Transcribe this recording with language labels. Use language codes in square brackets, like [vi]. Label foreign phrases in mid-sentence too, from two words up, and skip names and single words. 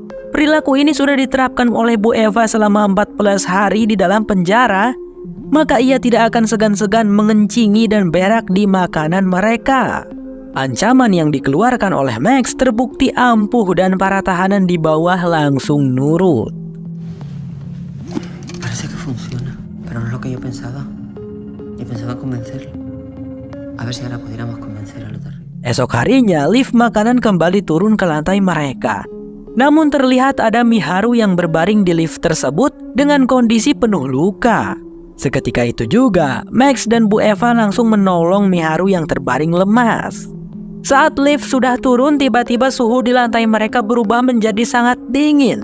[id] perilaku ini sudah diterapkan oleh Bu Eva selama 14 hari di dalam penjara, maka ia tidak akan segan-segan mengencingi dan berak di makanan mereka. Ancaman yang dikeluarkan oleh Max terbukti ampuh dan para tahanan di bawah langsung nurut. [es] Parece que funciona, pero no es lo que yo pensaba. Yo pensaba convencerlo. A ver si ahora pudiéramos convencer a los de arriba. [id] Esok harinya, lift makanan kembali turun ke lantai mereka. Namun terlihat ada Miharu yang berbaring di lift tersebut dengan kondisi penuh luka. Seketika itu juga, Max dan Bu Eva langsung menolong Miharu yang terbaring lemas. Saat lift sudah turun, tiba-tiba suhu di lantai mereka berubah menjadi sangat dingin.